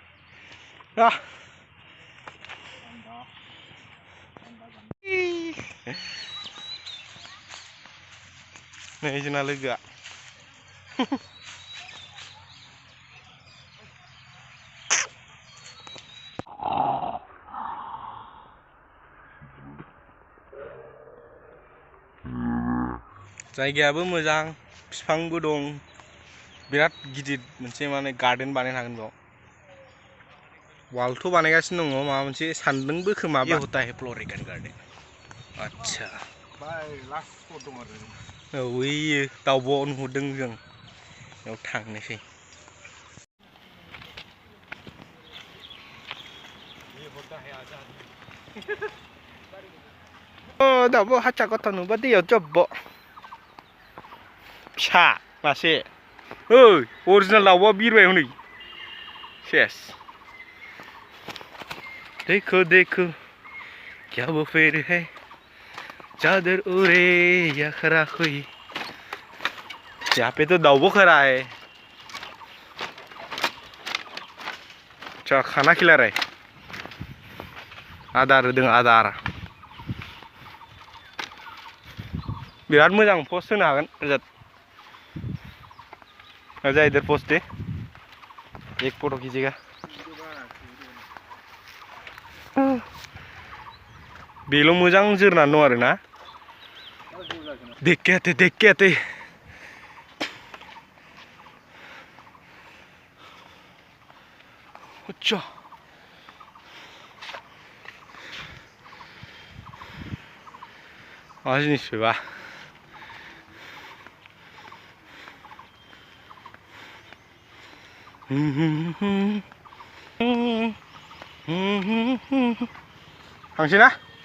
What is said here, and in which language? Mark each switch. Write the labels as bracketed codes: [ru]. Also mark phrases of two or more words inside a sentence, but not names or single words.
[brx] नै जोंना लोगोआ जायगायाबो मोजां बिफांबो दं बिराद गिदिर मोनसे माने गार्डेन बानायनो हागोन बेयाव वालथ' बानायगासिनो दङ माबा मोनसे सानदोंबो खोमा [hi] ये होता है [brx] फ्लोरिकन गार्डेन आच्छा बाय लास्ट स्पट दं आरो औ बैयो दावब'आव नुहुरदों जों बेयाव थांनोसै दावब' हारसा गथ' नुबा दैयाव जब्ब' फिसा मासे ओइ अरिजिनाल दावब'आ बिरबाय हनै सेस [hi] देखो देखो क्या वो फेर है चादर ओढ़े या खरा कोई यहाँ पे तो दावबो खड़ा है अच्छा खाना खिला रहा है [brx] आदार होदों आदार बिराद मोजां पोस्ट होनो हागोन रजत [hi] आजा इधर पोस्ट दे एक फोटो खींचेगा [brx] बेल' मोजां जोरनानै दं आरो [hi] ना देख के आते [brx] अच्छा मा जिनिस बेबा थांसै ना